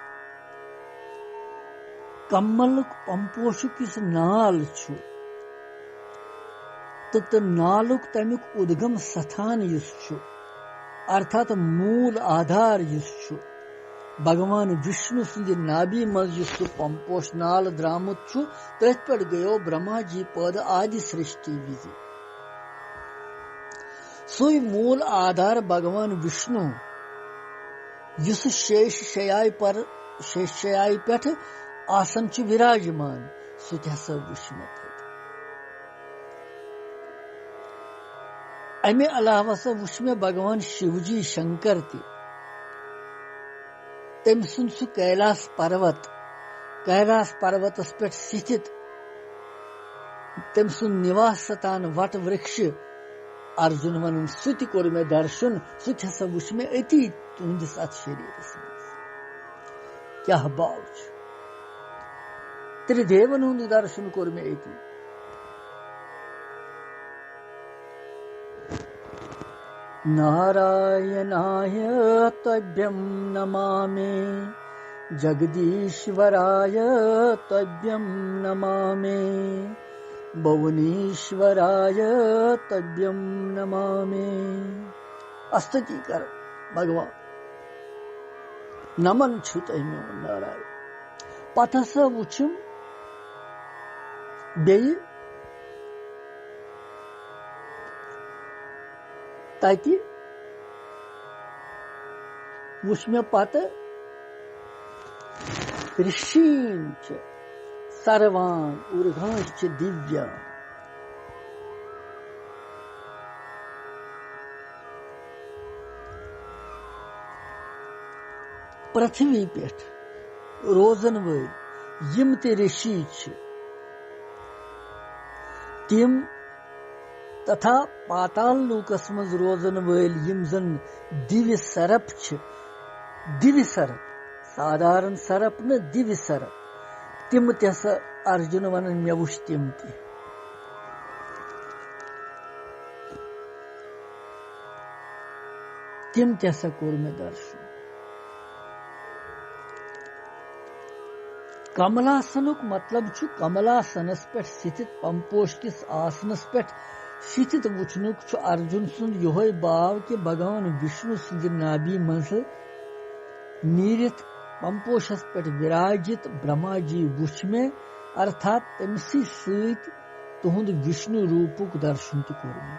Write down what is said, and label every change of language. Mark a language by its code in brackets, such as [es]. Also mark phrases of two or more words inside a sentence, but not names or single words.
[ks] कमल पंपोश किस नाल तो नालुक तमिक उद्गम स्थान अर्थात मूल आधार भगवान विष्णु सिंध नाभि मज पंपोश नाल द्रामुत तथ पे गयो ब्रह्मा जी पद आदि सृष्टि विधि सोई मूल आधार भगवान विष्णु युस शेष शयाय पे आसन विराजमान सह वुछ मे अमे अलावा सा वुछ मे भगवान शिवजी शंकर तम सुन सु कैलास पर्वतस पे स्थित तम सुन निवास स्थान वट वृक्ष अर्जुन वन सह कोर मे दर्शन सह वुछ मे अति तुंदिस अत शरीरस क्या भाव त्रिदेवन हुंद दर्शन कोर मे अति [sa] नारायणाय तभ्यं नमामि जगदीश्वराय तभ्यं नमामि भुवनेश्वराय तभ्यं नमामि [ks] स्तुति कर भगवान नमन छुत नारायण पथस वुछम बेय तति वुछ मे पत ऋषीन सर्वान ऊर्ध्वांश्च दिव्या पृथ्वी पे रोजन वल यम ते ऋषि तिम तथा पाताल लोकस मज रोजन वल यम जन दिव्य सरप दिव्य सरप साधारण सरप न दिव्य सरप तिम तस अर्जुन वन मे वुछ तिम तिम तसा कोर मे दर्शन कमलासनुक मतलब छु कमलासनस पे स्थित पंपोश किस आसनस पे स्थित वुचनुक छु अर्जुन सुंद योहय भाव के भगवान विष्णु सिंह नाभि मंस नीरित पंपोशस पे विराजित ब्रह्मा जी वुच में अर्थात तमसी सहित तुहुंद विष्णु रूपुक दर्शन तो कोर